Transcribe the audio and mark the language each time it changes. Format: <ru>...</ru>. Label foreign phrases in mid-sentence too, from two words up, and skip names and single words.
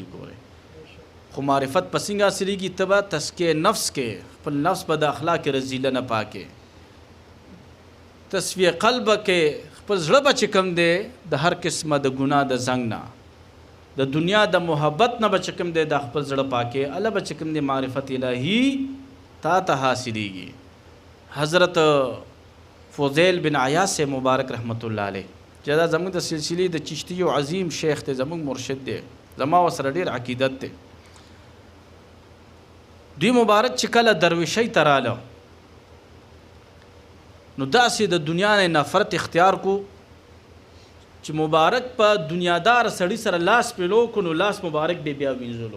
<ps>ګورئ خو معرفت په څنګه حاصلېږي؟ ته به تزکیه نفس کې خپل نفس به د اخلاق رذیله نه پاکې، تصفیه قلب کې خپل زړه به چې کوم دی د هر قسمه د ګناه د زنګ نه، د دنیا د محبت نه به چې کوم دی د خپل زړه پاکې، الله به چې کوم دی معرفت الهي تا ته حاصلېږي. حضرت فضیل بن عیاض سے مبارک</ps> <ar>رحمت الله علیه</ar> <ps>چې دا زموږ د سلسلې د چشتي او عظیم شیخ دی، زموږ مرشد دی، زما ورسره ډېر عقیدت دی. دوی مبارک چې کله درویشۍ ته راله نو داسې د دنیا نه نفرت اختیار کو چې مبارک په دنیادار سړي سره لاس پیلو کو نو لاس مبارک بیا وینځلو.</ps>